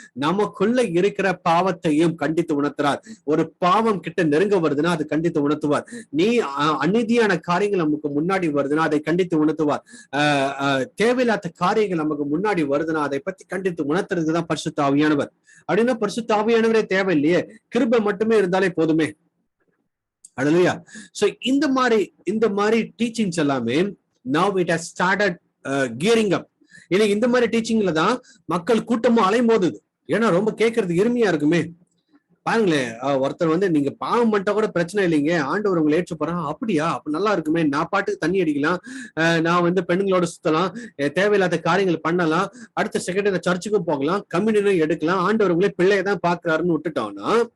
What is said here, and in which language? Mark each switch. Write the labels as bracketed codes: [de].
[ta] நமக்குள்ள இருக்கிற பாவத்தையும் கண்டித்து உணர்த்துறார். ஒரு பாவம் கிட்ட நெருங்க வருதுன்னா அது கண்டித்து உணர்த்துவார். நீ அநீதியான காரியங்கள் நமக்கு முன்னாடி வருதுன்னா அதை கண்டித்து உணர்த்துவார். தேவையில்லாத காரியங்கள் நமக்கு முன்னாடி வருதுன்னா அதை பத்தி கண்டித்து உணர்த்துறதுதான் பரிசுத்த ஆவியானவர். அப்படின்னா பரிசுத்த ஆவியானவரே தேவையில்லையே, கிருபை மட்டுமே இருந்தாலே போதுமே. அல்லேலூயா. சோ இந்த மாதிரி டீச்சிங்ஸ் எல்லாமே [en] now it has started gearing up. [ta] இன்னைக்கு இந்த மாதிரி டீச்சிங்ல தான் மக்கள் கூட்டமும் அலைமோதுது. ஏன்னா ரொம்ப கேட்கறது எருமையா இருக்குமே. பாருங்களேன், ஒருத்தர் நீங்க பாவம் பண்ணிட்டா கூட பிரச்சனை இல்லைங்க, ஆண்டவர் உங்களை ஏற்று போறான், அப்படியா, அப்ப நல்லா இருக்குமே, நான் பாட்டுக்கு தண்ணி அடிக்கலாம், நான் பெண்களோட சுத்தலாம், தேவையில்லாத காரியங்கள் பண்ணலாம், அடுத்த செகண்ட் சர்ச்சுக்கும் போகலாம், கம்யூனியனும் எடுக்கலாம், ஆண்டவர் உங்களே பிள்ளையதான் பாக்குறாருன்னு விட்டுட்டோம்னா,